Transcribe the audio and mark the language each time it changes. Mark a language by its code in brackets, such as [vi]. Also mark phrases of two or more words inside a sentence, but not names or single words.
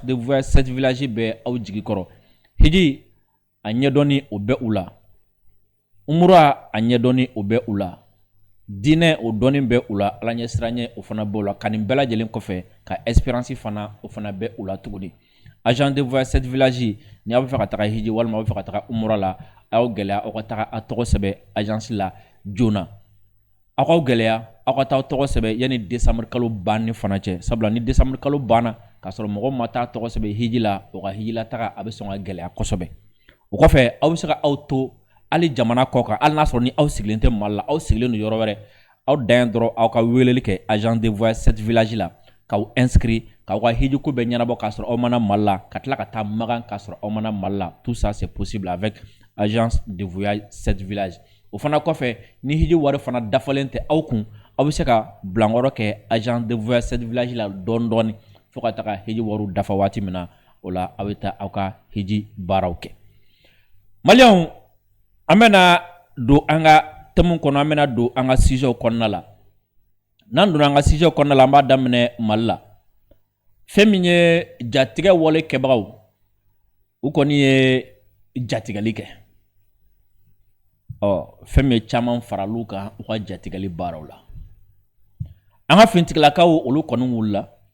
[fr] de voyage [bm] 7 village bɛ aw jigi kɔrɔ hiji a ɲɛdɔnni o bɛ u la umura a ɲɛdɔnni o bɛ u la dinɛ o dɔɔnin bɛ u la ala ɲɛ siranɲɛ o fana b'o la ka nin bɛɛ lajɛlen kɔfɛ ka espérance fana o fana bɛ u la tuguni [fr] agent de voyage cette village [bm] ni aw bɛ fɛ ka taga hiji walima aw bɛ fɛ ka taga umra la aw gɛlɛya aw ka taga a tɔgɔ sɛbɛn agence la joona aw ka gɛlɛya aw ka taa tɔgɔ sɛbɛn yani décembre kalo banni fana cɛ sabula ni décembre kalo banna ka sɔrɔ mɔgɔ ma taa tɔgɔ sɛbɛn hiji la o ka hiji la taga a bɛ sɔn ka gɛlɛya kosɛbɛ o kɔfɛ aw bɛ se ka aw to hali jamana kɔ kan hali n'a sɔrɔ ni aw sigilen tɛ Mali la aw sigilen don yɔrɔ wɛrɛ aw dan dɔrɔn aw ka weleli kɛ [fr] agent de voyage cette village [bm] la k'aw inscrit k'aw ka hiji ko bɛɛ ɲɛnabɔ k'a sɔrɔ aw mana Mali la ka tila ka taa Magan k'a sɔrɔ aw mana Mali la [fr] tout ça c'est possible avec agence de voyage cette village [bm] o fana kɔfɛ ni hiji wari fana dafalen tɛ aw kun aw bɛ se ka bilankɔrɔ kɛ [fr] agent de voyage cette village [bm] la dɔɔni dɔɔni fo ka taga hiji wariw dafa waati min na o la aw bɛ taa aw ka hiji baaraw kɛ maliyɛnw an bɛna don an ka thème kɔnɔ an bɛna don an ka sujet kɔnɔna la n'an donna an ka sujet kɔnɔna la an b'a daminɛ Mali la fɛn min ye jatigɛ wale kɛbagaw u kɔni ye jatigɛli kɛ fɛn min ye caman faral'u kan u ka jatigɛli baaraw la an ka finitigilakaw olu kɔni wulila